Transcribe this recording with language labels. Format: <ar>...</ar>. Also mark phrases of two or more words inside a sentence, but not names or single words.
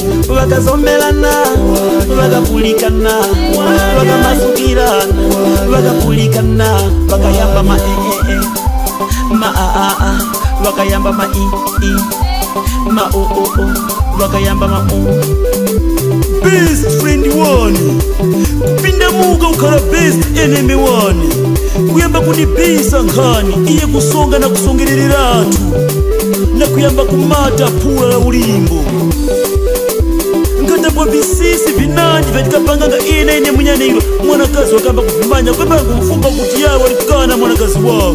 <tum>Wakazomelana, wakapulikana, wakamasukirana, wakapulikana. Wakayamba ma ma wakayamba ma ma wakayamba ma</tum> <en>best friend</en> <tum>one. Pinda muka ukara</tum> <en>best enemy</en> <tum>one. Kuyamba kunibisa nkani iye kusonga na kusongerera atu. Na kuyamba kumata pula la ulimbo. Ngata kwa visisi vinandi vatikapanganga ine munyane ilo. Mwanakazi wakamba kufumanya kweba kumfumba kuti yawe walikana mwanakazi wako.</tum>